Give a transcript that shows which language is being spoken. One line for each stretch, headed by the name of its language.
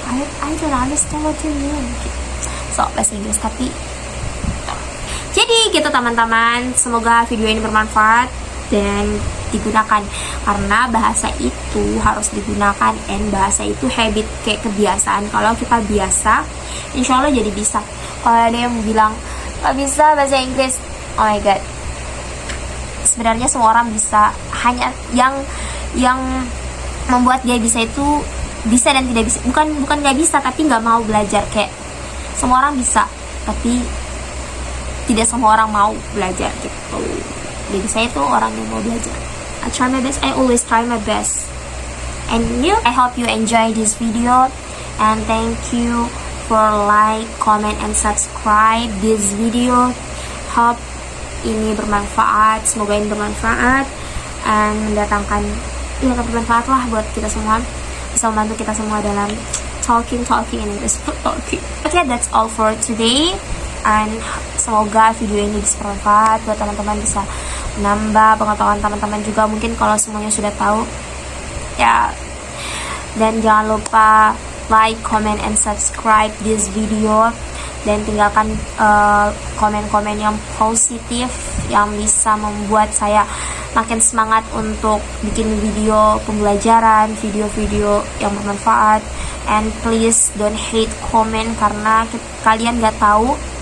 English: I don't understand what you mean.
Indonesian: So bahasa Inggris tapi. Jadi gitu teman-teman, semoga video ini bermanfaat dan digunakan, karena bahasa itu harus digunakan, and bahasa itu habit, kayak kebiasaan. Kalau kita biasa, insya Allah jadi bisa. Kalau ada yang bilang gak bisa bahasa Inggris,
English: oh my god,
Indonesian: sebenarnya semua orang bisa. Hanya yang membuat dia bisa itu bisa dan tidak bisa, bukan gak bisa tapi gak mau belajar. Kayak semua orang bisa tapi tidak semua orang mau belajar gitu. Jadi saya itu orang yang mau belajar.
English: I try my best. I always try my best. And you, I hope you enjoy this video, and thank you for like, comment, and subscribe this video.
Indonesian: Hope ini bermanfaat. Semoga ini bermanfaat and mendatangkan bermanfaat lah buat kita semua, bisa membantu kita semua dalam
English: talking in English. Okay, that's all for today.
Indonesian: And semoga video ini bisa bermanfaat buat teman-teman, bisa menambah pengetahuan teman-teman juga mungkin kalau semuanya sudah tahu ya. Dan jangan lupa
English: like, comment, and subscribe this video,
Indonesian: dan tinggalkan komen-komen yang positif yang bisa membuat saya makin semangat untuk bikin video pembelajaran, video-video yang bermanfaat.
English: And please don't hate comment,
Indonesian: karena kalian gak tahu